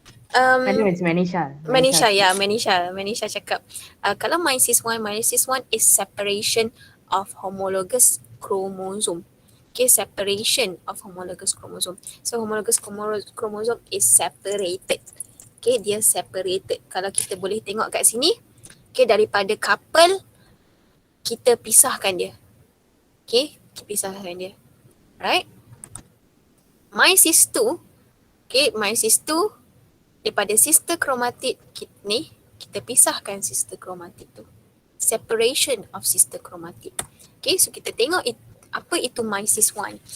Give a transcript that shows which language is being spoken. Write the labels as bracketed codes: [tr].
[en] I know it's Manisha. Manisha [ms] cakap kalau [en] meiosis 1 is separation of homologous chromosome. Okay, separation of homologous chromosome. So homologous chromosome is separated. [ms] Okay, dia separated. Kalau kita boleh tengok kat sini, okay, daripada couple kita pisahkan dia. Okay, kita pisahkan dia. [en] Right? Meiosis 2, okay, meiosis 2 [ms] Daripada sister kromatik ni, kita pisahkan sister kromatik tu. [en] Separation of sister kromatik. [ms] Okay, so kita tengok apa itu meiosis 1.